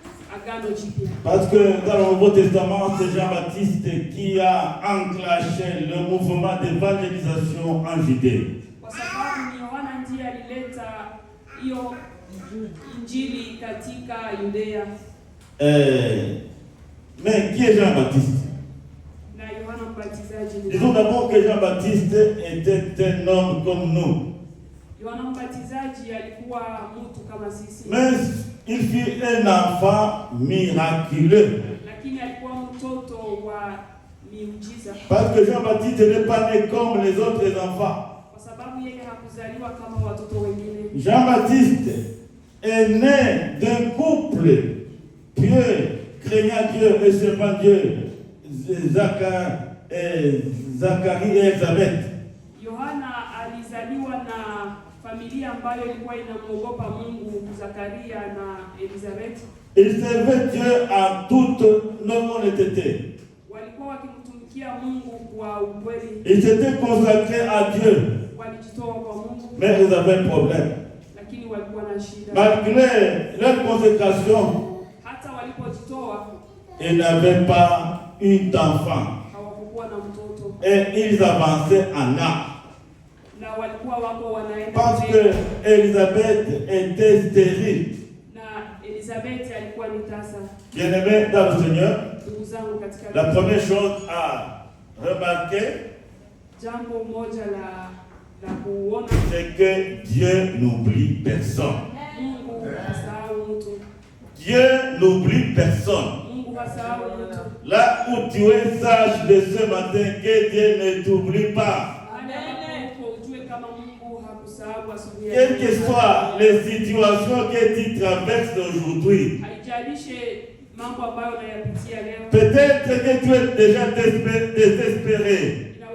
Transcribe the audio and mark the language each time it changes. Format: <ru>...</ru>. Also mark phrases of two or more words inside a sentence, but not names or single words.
<sw>Agano Jipya.</sw> <fr>Parce que dans le Nouveau Testament, c'est Jean-Baptiste qui a enclenché le mouvement d'évangélisation en Judée.</fr> <sw>Kwa sababu ni Yohana ndiye alileta hiyo injili katika Yudea.</sw> <fr>Mais qui est Jean-Baptiste?</fr> <sw>Na Yohana Mbatizaji.</sw> <fr>Disons d'abord que Jean-Baptiste était un homme comme nous.</fr> <sw>Yohana Mbatizaji alikuwa mtu kama sisi.</sw> <fr>Mais il fut un enfant miraculeux.</fr> <sw>Lakini alikuwa mtoto wa miujiza.</sw> <fr>Parce que Jean-Baptiste n'est pas né comme les autres enfants.</fr> <sw>Kwa sababu yeye hakuzaliwa kama watoto wengine.</sw> <fr>Jean-Baptiste est né d'un couple pieux, craignant Dieu et servant Dieu, Zacharie et Elisabeth.</fr> <sw>Yohana alizaliwa na familia ambayo ilikuwa inamwogopa Mungu, Zakaria na Elizabeth.</sw> <fr>Il servait Dieu en toute non-honnêteté.</fr> <sw>Walikuwa wakimtumikia Mungu kwa ukweli.</sw> <fr>Ils s'étaient consacrés à Dieu.</fr> <sw>Walijitoa kwa Mungu.</sw> <fr>Mais ils avaient un problème.</fr> <sw>Lakini walikuwa na shida.</sw> <fr>Malgré leur consécration,</fr> <sw>hata walipojitoa,</sw> <fr>ils n'avaient pas eu d'enfant.</fr> <sw>Hawakuwa na mtoto.</sw> <fr>Et ils avançaient en âge.</fr> <sw>Na walikuwa wako wanaenda.</sw> <fr>Parce que Elisabeth était stérile.</fr> <sw>Na Elizabeth alikuwa ni tasa.</sw> <fr>Bien-aimés dans le Seigneur,</fr> <sw>Ndugu zangu katika</sw> <fr>la première chose à remarquer,</fr> <sw>jambo moja la kuona,</sw> <fr>c'est que Dieu n'oublie personne.</fr> <sw>Mungu hasahau mtu.</sw> <fr>Dieu n'oublie personne.</fr> <sw>Mungu hasahau mtu.</sw> <fr>Là où tu es, sache de ce matin que Dieu ne t'oublie pas. Quelles que soient les situations que tu traverses aujourd'hui, peut-être que tu es déjà désespéré.</fr>